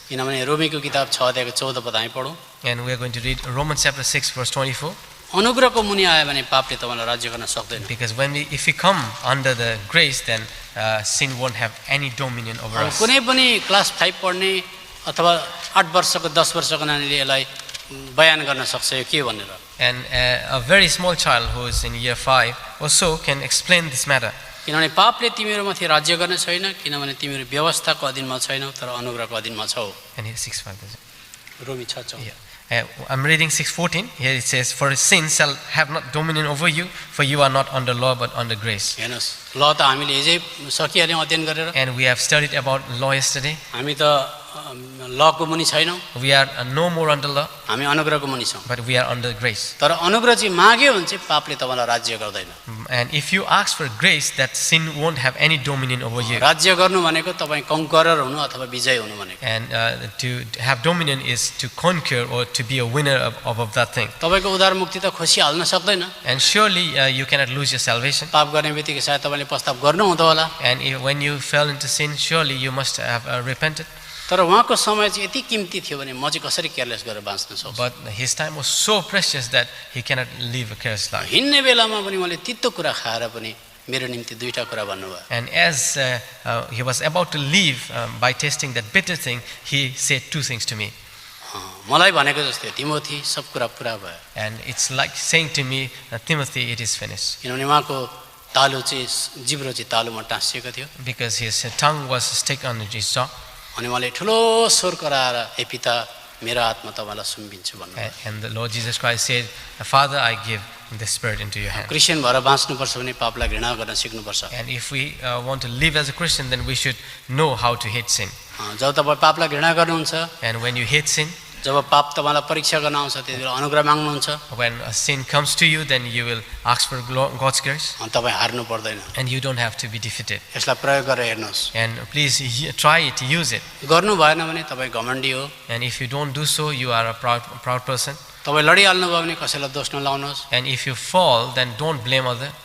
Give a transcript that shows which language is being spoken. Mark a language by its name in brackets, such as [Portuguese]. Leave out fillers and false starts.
[Nepali] किनभने रोमीको किताब 6 अध्यायको 14 पद हामी पढौँ. [English] And we are going to read Romans chapter 6 verse 24. [Nepali] अनुग्रहको मुनि आयो भने पापले तपाईलाई राज्य गर्न सक्दैन. [English] Because if we come under the grace, then sin won't have any dominion over us. [Nepali] कुनै पनि क्लास 5 पढ्ने अथवा 8 वर्षको 10 वर्षको नानीले यसलाई बयान गर्न सक्छ यो के भनेर. [English] And a very small child who is in year 5 or so can explain this matter. [Nepali] किनभने पापले तिमीहरूमाथि राज्य गर्ने छैन, किनभने तिमीहरू व्यवस्थाको अधीनमा छैनौ तर अनुग्रहको अधीनमा छौ. [English] And here 6:5. [Nepali] रोमी 6:14. [English] Yeah. I'm reading 6:14. Here it says, "For sin shall have not dominion over you, for you are not under law but under grace." [Nepali] हेर्नुस्, ल त हामीले हिजै सकिहाल्यौँ अध्ययन गरेर. [English] And we have studied about law yesterday. [Nepali] हामी त लको मुनि छैनौँ. [English] We are no more under law, [Nepali] हामी अनुग्रहको मुनि छौँ. [English] but we are under grace. [Nepali] तर अनुग्रह चाहिँ माग्यो भने चाहिँ पापले तपाईलाई राज्य गर्दैन. [English] And if you ask for grace, that sin won't have any dominion over you. [Nepali] राज्य गर्नु भनेको तपाईँ कन्करर हुनु अथवा विजय हुनु भनेको. [English] And to have dominion is to conquer or to be a winner of that thing. [Nepali] तपाईको उद्धार मुक्ति त खोसिहाल्न सक्दैन. [English] And surely you cannot lose your salvation. [Nepali] पाप गर्ने बित्तिकै सायद तपाईले पश्चाताप गर्नु हुँदो होला. [English] And when you fell into sin, surely you must have repented. [Nepali] तर उहाँको समय चाहिँ यति कीमती थियो भने म चाहिँ कसरी केयरलेस गरेर बाँच्न सक्छु? [English] But his time was so precious that he cannot live a careless life. [Nepali] हिँड्ने बेलामा पनि उहाँले तितो कुरा खाएर पनि मेरो निम्ति दुईटा कुरा भन्नुभयो. [English] And as he was about to leave by tasting that bitter thing, he said two things to me. [Nepali] मलाई भनेको जस्तै तिमोथी सब कुरा पुरा भयो. [English] And it's like saying to me, Timothy, it is finished. [Nepali] किनभने उहाँको तालु चाहिँ जिब्रो चाहिँ तालुमा टाँसिएको थियो. [English] Because his tongue was stuck on his jaw. [Nepali] अनि उहाँले ठुलो स्वर कराएर हे पिता मेरो आत्मा तपाईलाई सुम्पिन्छु भन्नुभयो. [English] And the Lord Jesus Christ said, Father, I give the Spirit into your hand. [Nepali] Christian भएर बाँच्नुपर्छ भने पापलाई घृणा गर्न सिक्नुपर्छ. [English] And if we want to live as a Christian, then we should know how to hate sin. [Nepali] जब तपाईँ पापलाई घृणा गर्नुहुन्छ, [English] And when you hate sin, [Nepali] जब पाप तपाईँलाई परीक्षा गर्न आउँछ त्यतिबेला अनुग्रह माग्नुहुन्छ. [English] when a sin comes to you, then you will ask for God's grace. [Nepali] अनि तपाईँ हार्नु पर्दैन. [English] And you don't have to be defeated. [Nepali] यसलाई प्रयोग गरेर हेर्नुहोस्. [English] And please try it, use it. [Nepali] गर्नु भएन भने तपाईँ घमण्डी हो. [English] And if you don't do so, you are a proud person. [Nepali] तपाईँ लडिहाल्नु भयो भने कसैलाई दोष नलाउनुहोस्. [English] And if you fall, then don't blame others.